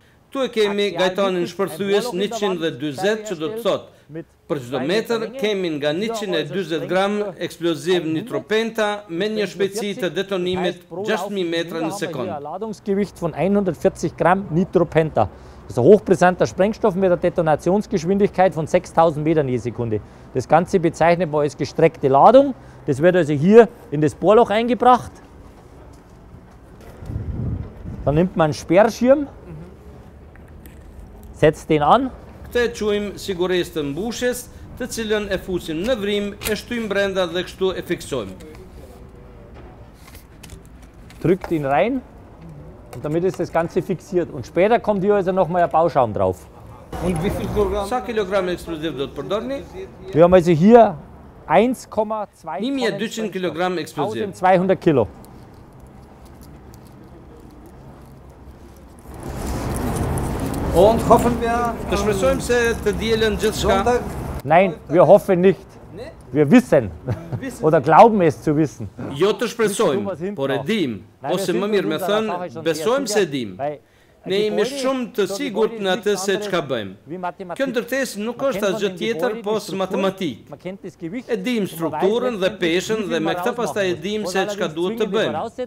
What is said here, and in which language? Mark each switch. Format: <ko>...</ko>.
<sq>Tu e kemi gajtanin shpërthyes 120 që do të thotë, për çdo metër kemi nga 120 gram eksploziv nitropenta me një shpejtësi të detonimit 6000 metra në sekundë.</sq> <de>Ladungsgewicht von 140 Gramm Nitropenta. Das ist ein hochbrisanter Sprengstoff mit einer Detonationsgeschwindigkeit von 6000 Metern je Sekunde. Das Ganze bezeichnet man als gestreckte Ladung. Das wird also hier in das Bohrloch eingebracht. Dann nimmt man einen Sperrschirm, setzt den an.</de> <sq>Këtë e quajmë sigurisë të mbushjes, të cilën e fusim në vrim, e shtyjmë brenda dhe kështu e fiksojmë.</sq> <de>Drückt ihn rein. Und damit ist das Ganze fixiert. Und später kommt hier also nochmal ein Bauschaum drauf.</de> <sq>Sa kilogram eksploziv do të përdorni?</sq> <de>Wir haben also hier 1,2</de> <sq>1200 kg eksploziv.</sq> <de>1200 Kilo. Und hoffen wir,</de> <sq>të shpresojmë se të dielën gjithçka.</sq> <de>Nein, wir hoffen nicht. Wir wissen oder glauben es zu wissen.</de> <sq>Jo të shpresojmë, por e dim, ose më mirë me thënë, besojmë se dim. Ne jemi shumë të sigurt në atë se çka bëjmë. Kjo ndërtesë nuk është asgjë tjetër pos matematik. E dim strukturën dhe peshën dhe me këtë pastaj e dim se çka duhet të bëjmë.</sq>